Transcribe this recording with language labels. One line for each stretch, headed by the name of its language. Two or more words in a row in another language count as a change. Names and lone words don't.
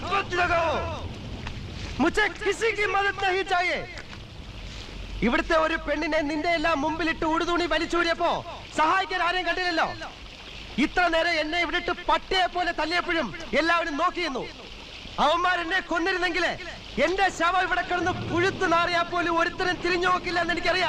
Hindi: मत लगाओ, मुझे किसी की मदद नहीं चाहिए.
Malayalam: ഇവിടുത്തെ ഒരു പെണ്ണിനെ നിന്റെ എല്ലാം മുമ്പിലിട്ട് ഉടുതുണി വലിച്ചൂരിയപ്പോ സഹായിക്കാൻ ആരെയും കണ്ടില്ലല്ലോ. ഇത്ര നേരം എന്നെ ഇവിടിട്ട് പട്ടിയെ പോലെ തല്ലിയപ്പോഴും എല്ലാവരും നോക്കിയിരുന്നു. അവന്മാരെന്നെ കൊന്നിരുന്നെങ്കിൽ എന്റെ ശവം ഇവിടെ കിടന്ന് പുഴുത്തു നാറിയാൽ പോലും ഒരുത്തരം തിരിഞ്ഞു നോക്കില്ല എന്ന് എനിക്കറിയാം.